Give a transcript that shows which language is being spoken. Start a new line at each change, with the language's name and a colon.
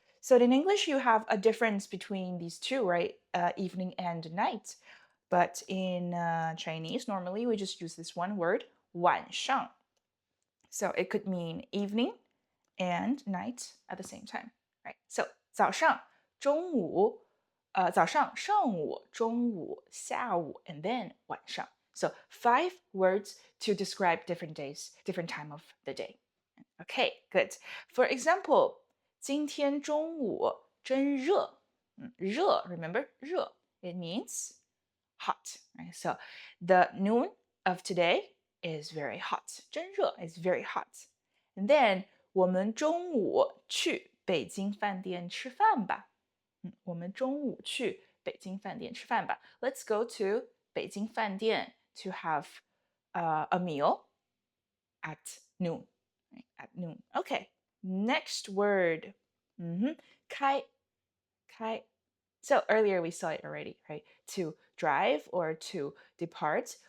English: So in English, you have a difference between these two, right? Evening and night. But in Chinese, normally we just use this one word, 晚上. So it could mean evening and night at the same time, right? So 早上, 中午, 早上, 上午, 中午, 下午, and then 晚上. So 5 words to describe different days, different time of the day. Okay, good. For example,
Chinese: 今天中午真热.
English: 热, remember, 热. It means hot, right? So the noon of today is very hot. 真热 is very hot. And then
Chinese: 我们中午去北京饭店吃饭吧。我们中午去北京饭店吃饭吧。
English: Let's go to 北京饭店 to have a meal at noon. Right? At noon. Okay. Next word. 开. So earlier we saw it already, right? To drive or to depart.